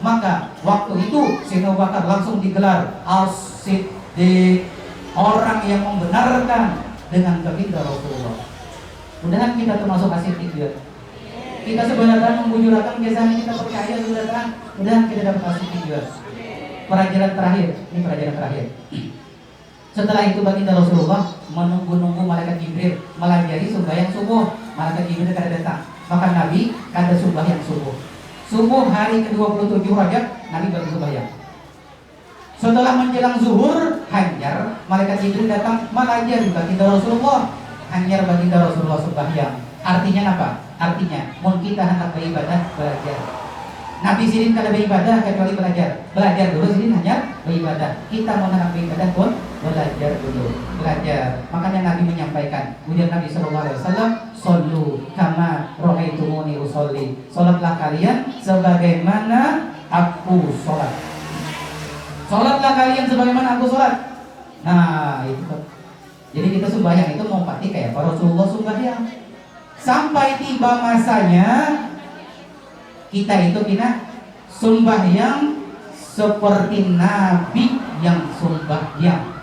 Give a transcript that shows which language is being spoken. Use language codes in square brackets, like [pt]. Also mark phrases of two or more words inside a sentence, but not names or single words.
[id] Maka waktu itu Sayyidina Abu Bakar langsung digelar As-Siddiq, orang yang membenarkan dengan baginda Rasulullah. Mudah-mudahan kita termasuk As-Siddiq juga. Kita sebenarnya membujurkan biasanya kita percaya mudah-mudahan kita dapat As-Siddiq juga. Pelajaran terakhir, ini pelajaran terakhir. Setelah itu baginda Rasulullah menunggu-nunggu malaikat Jibril melajari sembahyang subuh. [bjn] Malaikat Jibril kada datang. Maka Nabi kada sembahyang subuh. Subuh hari ke-27 Rajab, Nabi baru sembahyang. Setelah menjelang zuhur, hanyar malaikat Jibril datang melajari baginda Rasulullah. Hanyar baginda Rasulullah sembahyang. [id] Artinya apa? [bjn] Artinya, mun kita hendak beribadah, belajar. Nabi sidin kada beribadah kecuali belajar. Belajar dulu sidin hanya beribadah. Kita mau hendak beribadah pun belajar dulu. [id] Belajar. Makanya Nabi menyampaikan, ujar Nabi SAW, [ar] "صلوا كما رأيتموني أصلي." [id] Salatlah kalian sebagaimana aku salat. Salatlah kalian sebagaimana aku salat. Nah, itu. Jadi kita sembahyang itu mau pasti kayak Rasulullah sembahyang. Sampai tiba masanya kita itu sembahyang seperti Nabi yang sembahyang.